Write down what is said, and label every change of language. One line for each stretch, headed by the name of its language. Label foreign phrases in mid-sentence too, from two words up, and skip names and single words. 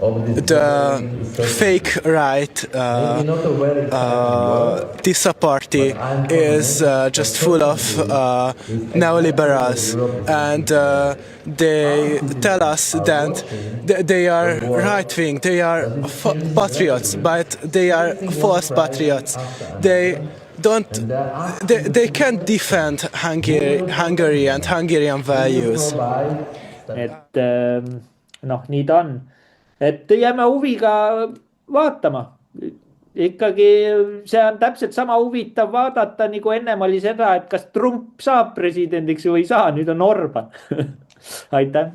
English: the fake right, TISA party is just full of neoliberals, and they tell us that they are right-wing, they are patriots, but they are false patriots. They can't defend Hungary and Hungarian values.
Estonian: Et noh, nii ta on. Et jääme huviga vaatama. Ikkagi see on täpselt sama huvitav vaadata, nagu ennem oli seda, et kas Trump saab presidendiks või ei saa, nüüd on Orban. Aitäh.